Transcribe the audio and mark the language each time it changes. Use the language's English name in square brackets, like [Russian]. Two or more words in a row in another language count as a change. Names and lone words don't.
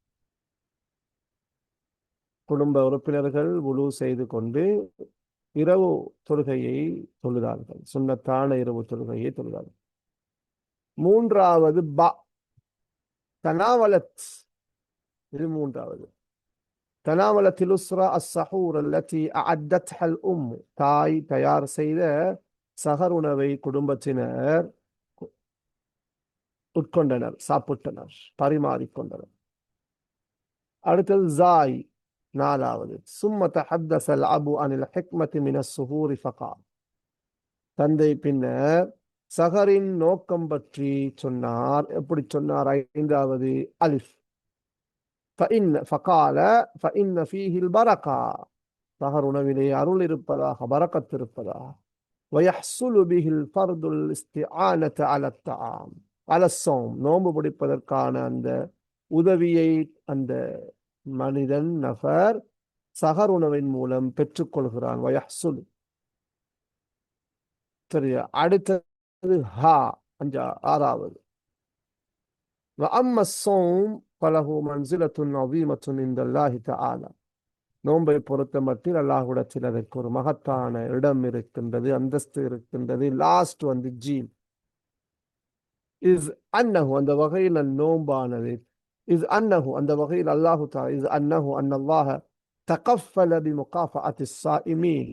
[Tamil] குடும்ப உறுப்பினர்கள் வுலு செய்து கொண்டு இரவு தொழுகையை தொழுதார்கள், சுன்னத்தான இரவு தொழுகையை தொழுதார்கள். மூன்றாவது பா, தனாவலத், இது மூன்றாவது. [Arabic] تناولت الأسرة السحور التي أعدتها الأم. [Tamil] தாய் தயார் செய்த சகர் உணவை குடும்பத்தினர் உட்கொண்டனர், சாப்பிட்டனர், பரிமாறிக்கொண்டனர். அடுத்தது ஜாய், நாலாவது. [Arabic] ثم تحدث الأب عن الحكمة من السحور فقال. [Tamil] தந்தை பின்னர் சஹரின் நோக்கம் பற்றி சொன்னார். எப்படி சொன்னார்? ஐந்தாவது அலிஃப். [Arabic] فقال فإن فيه البركة. [Tamil] சஹர் உணவிலே அருள் இருப்பதாக, பரக்கத் இருப்பதாக. [Arabic] ويحصل به الفرد الاستعانة على الطعام على الصوم. [Tamil] நோன்பு பிடிப்பதற்கான அந்த உதவியை அந்த மனிதன் நபர் சஹர் உணவின் மூலம் பெற்றுக்கொள்கிறான். வயஹ்சுல். சரியா? அடுத்தது ஹா, ஆறாவது. [Arabic] وأما الصوم فله منزلة عظيمة عند الله تعالى. [Tamil] நோன்பை பொறுத்த மட்டில் அல்லாஹ்விடத்தில் அதற்கு ஒரு மகத்தான இடம் இருக்கின்றது, அந்தஸ்து இருக்கின்றது. லாஸ்ட் வந்து ஜீம். [Arabic] إذ أنه, [Tamil] அந்த வகையில் நோம்பானது. [Arabic] إذ أنه, [Tamil] அந்த வகையில் [Arabic] الله تعالى. إذ أنه أن الله تكفل بمكافأة الصائمين.